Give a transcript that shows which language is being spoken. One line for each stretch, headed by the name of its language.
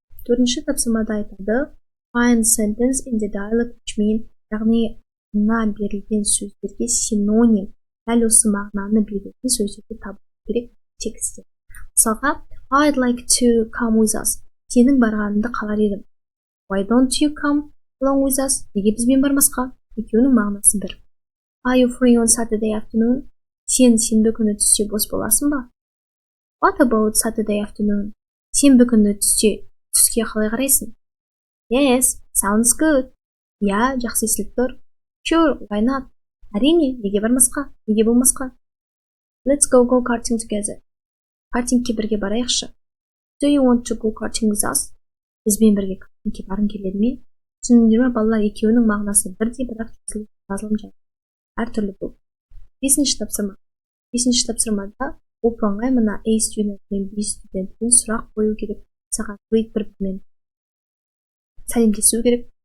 Kazakh: Төртінші тапсырмада айтады
English: Find sentence in the dialogue which mean,
Kazakh: яғни мына берілген сөздерге синоним, дәл осы мағынаны беретін сөздерді табу керек текстте.
English: Мысалға, I'd like to come with us.
Kazakh: Сенің барғаныңды қалар едім.
English: Why don't you come along with us?
Kazakh: Неге бізбен бармасқа? Екеуінің мағынасы бір.
English: Are you free on Saturday afternoon?
Kazakh: Сен сенбі күні түсте бос боласың ба?
English: What about Saturday afternoon?
Kazakh: Сенбі күні түске қалай қарайсың?
English: Yes, sounds good.
Kazakh: Жақсы естіліп тұр.
English: Sure, why not?
Kazakh: Әрине, неге бармасқа? Неге болмасқа?
English: Let's go go-karting together.
Kazakh: Картингке бірге барайықшы.
English: Do you want to go karting with us?
Kazakh: Бізбен бірге картингке барғың келеді ме? Түсіндіңдер ме, балалар, екеуінің мағынасы бірдей, бірақ жазылым жай әртүрлі болды. Бесінші тапсырма. бесінші тапсырмада оп-оңай мына A student пен B студентпен сұрақ қою керек. Саған бір-бірімен сәлемдесу керек.